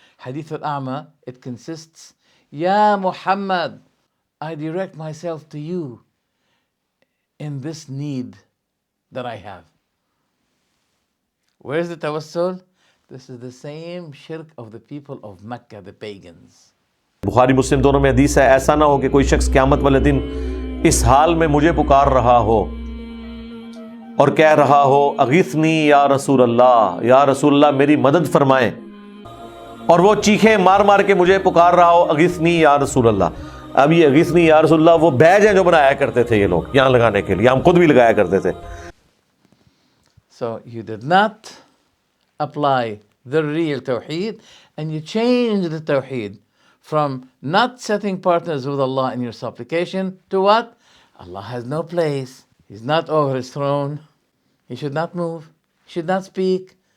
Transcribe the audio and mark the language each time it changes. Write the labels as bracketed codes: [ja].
[en] Hadith al-A'ma, it consists, Ya Muhammad, I direct myself to you in this need that I have. Where is the tawassul? This is the same shirk of the people of Mecca, the pagans. [hi] Bukhari मुस्लिम दोनों में हदीस है, ऐसा ना हो कि कोई शख्स क़यामत वाले दिन इस हाल में मुझे पुकार रहा हो और कह रहा हो अगीथनी या रसूल अल्लाह मेरी मदद फरमाएं, और वो चीखें मार मार के मुझे पुकार रहा हो अगीथनी या रसूल अल्लाह। अब ये अगीथनी या रसूल अल्लाह वो बैज हैं जो बनाया करते थे ये लोग यहाँ लगाने के लिए, हम खुद भी लगाया करते थे। [en] So you did not apply the real Tawheed, and you changed the Tawheed from not setting partners with Allah in your supplication to what? Allah has no place. He's not over his throne. He should not move. He should not speak.